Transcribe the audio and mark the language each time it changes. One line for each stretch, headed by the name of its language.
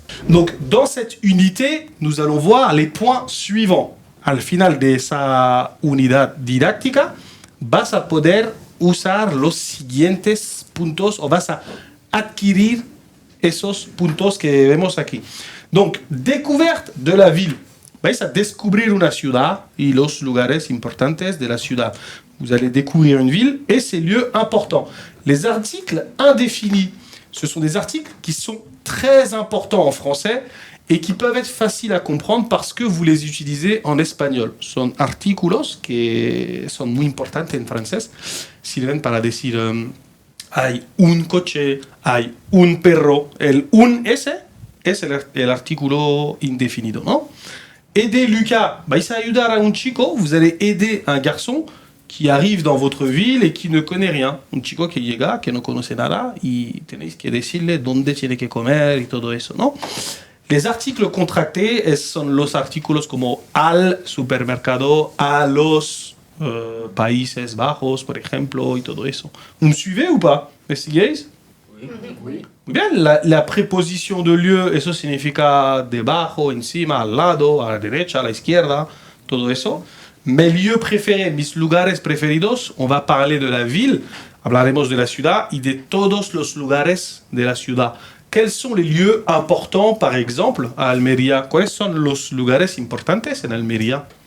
French: Donc dans cette unité, nous allons voir les points suivants.
Spanish: Al final de esa unidad didáctica, vas a poder usar los siguientes puntos o vas a adquirir esos puntos que vemos aquí.
French: Donc, découverte de la ville.
Spanish: Vais a descubrir una ciudad y los lugares importantes de la ciudad.
French: Vous allez découvrir une ville et ses lieux importants. Les articles indéfinis, ce sont des articles qui sont très importants en français et qui peuvent être faciles à comprendre parce que vous les utilisez en espagnol.
Spanish: Son artículos que son muy importantes en francés. Sirven para decir hay un coche, hay un perro. El un ese es el artículo indefinido, ¿no?
French: Aider Lucas,
Spanish: vais a ayudar a un chico,
French: vous allez aider un garçon qui arrive dans votre ville et qui ne connaît rien.
Spanish: Un chico que llega, que no conoce nada, y tenéis que decirle dónde tiene que comer y todo eso, ¿no?
French: Les articles contractés
Spanish: son los artículos como al supermercado, a los Países Bajos, por ejemplo, y todo eso.
French: Vous me suivez ou pas?
Spanish: ¿Me siguéis?
French: Oui.
Spanish: Muy bien, la preposición de lieu, eso significa debajo, encima, al lado, a la derecha, a la izquierda, todo eso.
French: Mes lieux préférés,
Spanish: mis lugares preferidos,
French: on va parler de la ville,
Spanish: hablaremos de la ciudad y de todos los lugares de la ciudad.
French: Quels sont les lieux importants, par exemple, à Almería?
Spanish: ¿Cuáles son los lugares importantes en Almería?